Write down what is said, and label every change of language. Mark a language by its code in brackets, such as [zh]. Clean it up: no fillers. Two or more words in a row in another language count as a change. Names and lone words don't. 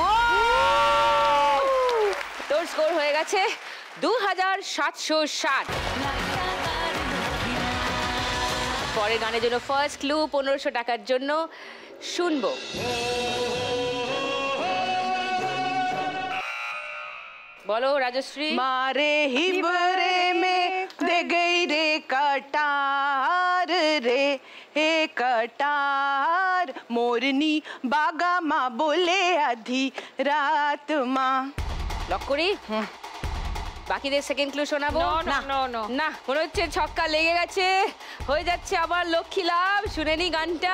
[bn] তোর স্কোর হয়ে গেছে 2760। পরের গানের জন্য [en] first clue [bn] 1500 টাকার জন্য শুনবো। বলো রাজশ্রী। [raj] मारे हिबरे में दे गई रे कटार रे, हे कटार मोरनी बागा माँ बोले आधी रात माँ। [bn] লক করি। বাকিদের [en] second clue [bn] শোনাবো? না, মনে হচ্ছে ছক্কা লেগে গেছে, হয়ে যাচ্ছে আবার লক্ষ্মী লাভ। শুনে নি গানটা।